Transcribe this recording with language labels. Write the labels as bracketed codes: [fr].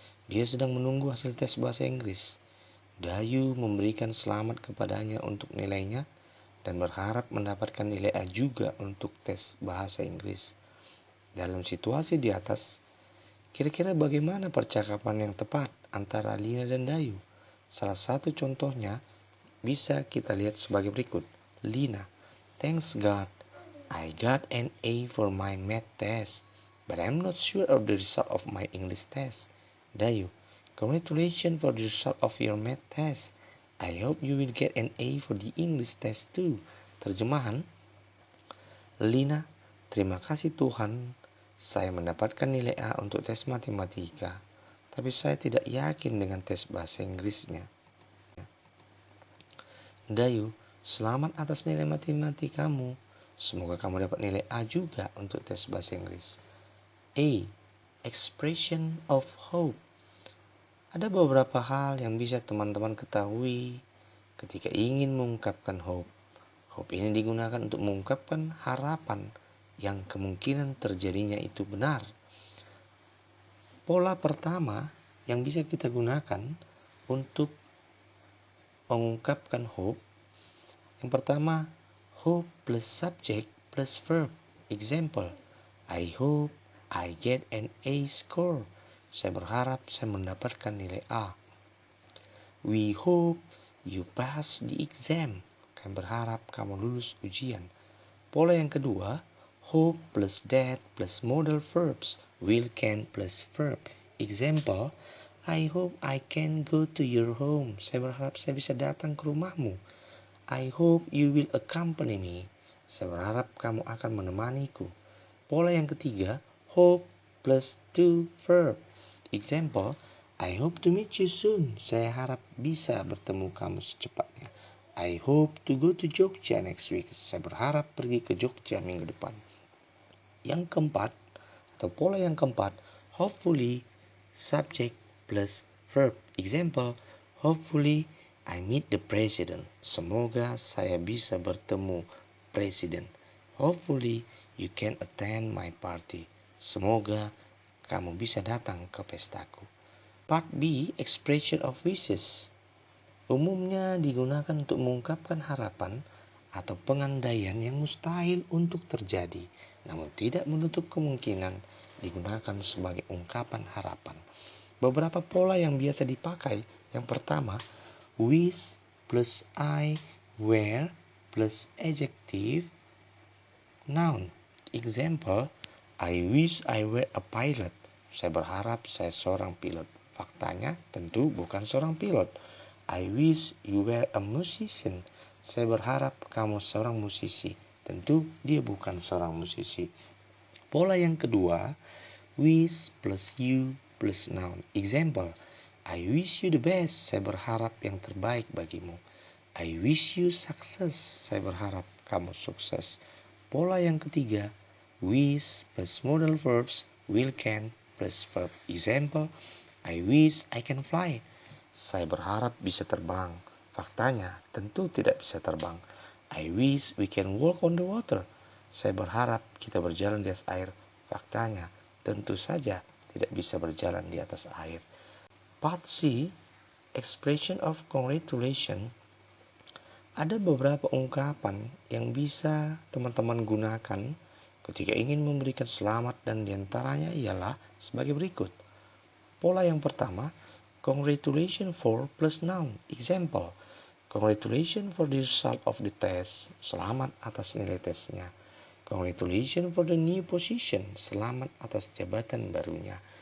[id] Dia sedang menunggu hasil tes bahasa Inggris. Dayu memberikan selamat kepadanya untuk nilainya dan berharap mendapatkan nilai A juga untuk tes bahasa Inggris. Dalam situasi di atas, kira-kira bagaimana percakapan yang tepat antara Lina dan Dayu? Salah satu contohnya bisa kita lihat sebagai berikut. [en] Lina, thanks God, I got an A for my math test, but I'm not sure of the result of my English test. Dayu, congratulations for the result of your math test. I hope you will get an A for the English test too. [id] Terjemahan, Lina, terima kasih Tuhan, saya mendapatkan nilai A untuk tes matematika, tapi saya tidak yakin dengan tes bahasa Inggrisnya. Dayu, selamat atas nilai matematikamu. Semoga kamu dapat nilai A juga untuk tes bahasa Inggris. A. [en] Expression of hope. [id] Ada beberapa hal yang bisa teman-teman ketahui ketika ingin mengungkapkan hope. Hope ini digunakan untuk mengungkapkan harapan yang kemungkinan terjadinya itu benar. Pola pertama yang bisa kita gunakan untuk mengungkapkan hope. Yang pertama, [en] hope plus subject plus verb. Example, I hope I get an A score. [id] Saya berharap saya mendapatkan nilai A. [en] We hope you pass the exam. [id] Kami berharap kamu lulus ujian. Pola yang kedua, [en] hope plus that plus modal verbs. Will, can plus verb. Example, I hope I can go to your home. [id] Saya berharap saya bisa datang ke rumahmu. [en] I hope you will accompany me. [id] Saya berharap kamu akan menemaniku. Pola yang ketiga, [en] hope plus to verb. Example, I hope to meet you soon. [id] Saya harap bisa bertemu kamu secepatnya. [en] I hope to go to Jogja next week. [id] Saya berharap pergi ke Jogja minggu depan. Yang keempat, atau pola yang keempat, [en] hopefully, subject plus verb. Example, hopefully I meet the president. [id] Semoga saya bisa bertemu presiden. [en] Hopefully you can attend my party. [id] Semoga kamu bisa datang ke pestaku. [en] Part B, expression of wishes. [id] Umumnya digunakan untuk mengungkapkan harapan atau pengandaian yang mustahil untuk terjadi, namun tidak menutup kemungkinan digunakan sebagai ungkapan harapan. Beberapa pola yang biasa dipakai. Yang pertama, [en] wish plus I were plus adjective noun. Example, I wish I were a pilot. [id] Saya berharap saya seorang pilot. Faktanya tentu bukan seorang pilot. [en] I wish you were a musician. [id] Saya berharap kamu seorang musisi. Tentu dia bukan seorang musisi. Pola yang kedua, [en] wish plus you plus noun. Example, I wish you the best. [id] Saya berharap yang terbaik bagimu. [en] I wish you success. [id] Saya berharap kamu sukses. Pola yang ketiga, [en] wish plus modal verbs, will, can plus verb. Example, I wish I can fly. [id] Saya berharap bisa terbang. Faktanya tentu tidak bisa terbang. [en] I wish we can walk on the water. [id] Saya berharap kita berjalan di atas air. Faktanya tentu saja tidak bisa berjalan di atas air. [en] Part C, expression of congratulation. [id] Ada beberapa ungkapan yang bisa teman-teman gunakan ketika ingin memberikan selamat, dan diantaranya ialah sebagai berikut. Pola yang pertama, [en] congratulations for plus noun. Example, congratulations for the result of the test. [id] Selamat atas nilai tesnya. [en] Congratulations for the new position. [id] Selamat atas jabatan barunya.